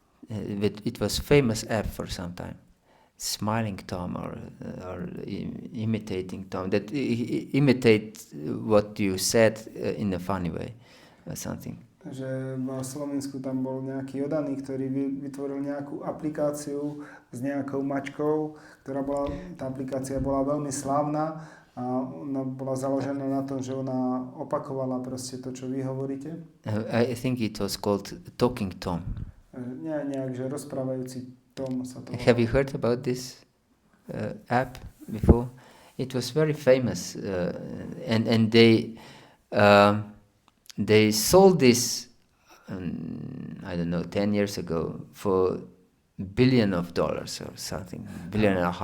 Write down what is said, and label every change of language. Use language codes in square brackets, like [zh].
[en] It was famous app for some time. Smiling Tom or imitating Tom. That imitate what you said in a funny way or something. [sk] Že v Slovensku tam bol nejaký odaný, ktorý vytvoril nejakú aplikáciu s nejakou mačkou, tá aplikácia bola veľmi slávna a ona bola založená na tom, že ona opakovala proste to, čo vy hovoríte. [en] I think it was called Talking Tom. [sk] Nejak, že rozprávajúci Tom sa to volá. [en] Have you heard about this app before? It was very famous and they sold this, I don't know, 10 years ago for $1 billion or something, $1.5 billion.